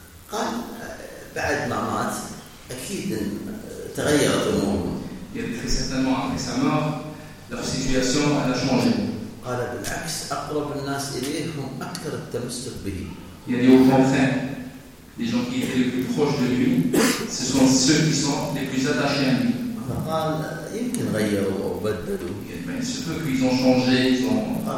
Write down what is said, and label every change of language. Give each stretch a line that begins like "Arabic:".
Arabic: قال بعد ما مات أكيد تغيرت الأمور.
French: Il a dit très certainement après sa mort leur situation a changé.
Arabic: قال بالعكس أقرب الناس إليه هم أكثر التمسك به.
French: Il a dit au contraire. Les gens qui étaient les plus proches de lui, ce sont ceux qui sont les plus attachés à lui. Il se peut qu'ils ont changé, ils ont.